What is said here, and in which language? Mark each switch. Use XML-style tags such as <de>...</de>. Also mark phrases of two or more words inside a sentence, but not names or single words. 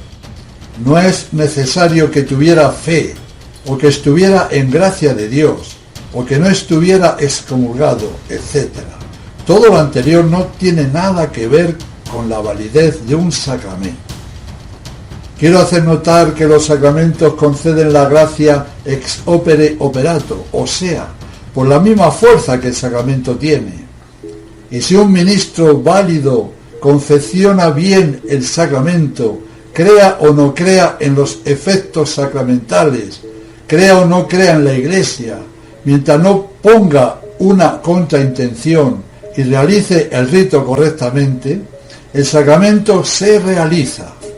<es>No es necesario que tuviera fe, o que estuviera en gracia de Dios, o que no estuviera excomulgado, etc. Todo lo anterior no tiene nada que ver con la validez de un sacramento. Quiero hacer notar que los sacramentos conceden la gracia</es> <la>ex opere operato,</la> <es>o sea, por la misma fuerza que el sacramento tiene. Y si un ministro válido confecciona bien el sacramento, crea o no crea en los efectos sacramentales, crea o no crea en la Iglesia, mientras no ponga una contraintención y realice el rito correctamente, el sacramento se realiza.</es>